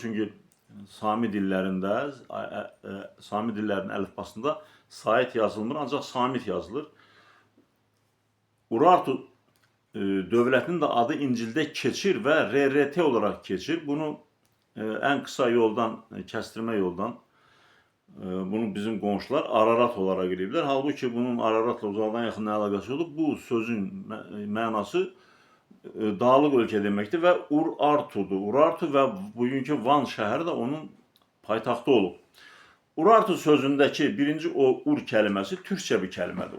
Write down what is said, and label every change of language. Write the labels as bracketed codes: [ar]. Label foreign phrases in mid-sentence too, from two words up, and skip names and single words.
[az] Çünkü Sami dillerinde, Sami dillerinin əlifbasında Sait yazılmır, ancaq Samit yazılır. [tr] Urartu dövlətinin de adı İncil'de keçir ve RRT olarak keçir. Bunu en kısa yoldan, kestirme yoldan bunu [az] bizim qonşular [tr] Ararat olarak eləyiblər. [az] Halbuki bunun Araratla uzaqdan yaxın nə əlaqəsi olub? Bu sözün mənası dağlıq ölkə deməkdir və Urartudur. Urartu və bugünkü Van şəhəri də onun paytaxtı olub. Urartu sözündəki birinci o ur kəlməsi türkçə bir kəlmədir.